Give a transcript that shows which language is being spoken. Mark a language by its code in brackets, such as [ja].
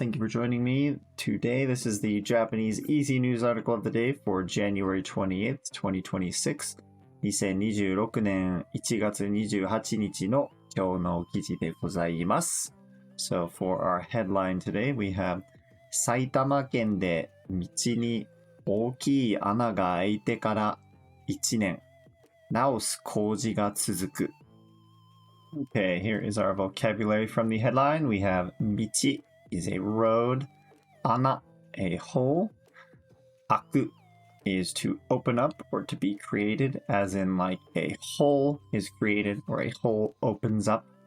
[en] Thank you for joining me today. This is the Japanese Easy News article of the day for January 28th, 2026. [ja] 2026年1月28日の今日の記事でございます。 [en] So for our headline today, we have [ja] 埼玉県で道に大きい穴が開いてから1年、直す工事が続く。 [en] Okay, here is our vocabulary from the headline. We have 道 is a road, 穴 a hole, 開く is to open up or to be created, as in like a hole is created or a hole opens up.